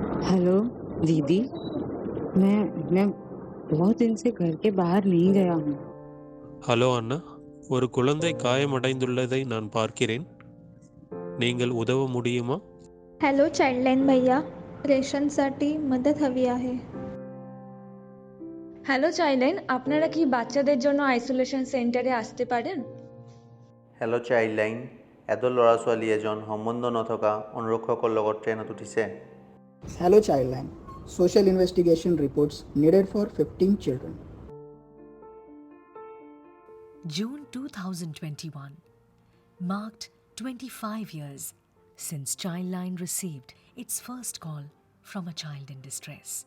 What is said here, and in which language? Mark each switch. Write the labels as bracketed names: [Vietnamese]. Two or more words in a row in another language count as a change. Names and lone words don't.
[Hindi] हेलो दीदी। मैं बहुत दिन से घर के बाहर नहीं गया हूँ। [Tamil] ஹலோ அண்ணா, ஒரு குழந்தை காயமடைந்துள்ளதை நான் பார்க்கிறேன். நீங்கள் உதவ முடியுமா? [Marathi] हॅलो चाइल्डलाईन भैया, রেশনसाठी মদত हवी आहे। [Bangla] হ্যালো চাইল্ডলাইন, আপনারা কি বাচ্চাদের জন্য আইসোলেশন সেন্টারে আসতে পারেন? [Assamese] হেল্ল' চাইল্ডলাইন, এডাল ল'ৰা ছোৱালী এজন সম্বন্ধ নথকা অনুৰক্ষকৰ লগত ট্ৰেইনত উঠিছে। [English] Hello Childline. Social investigation reports needed for 15 children. June 2021 marked 25 years since Childline received its first call from a child in distress.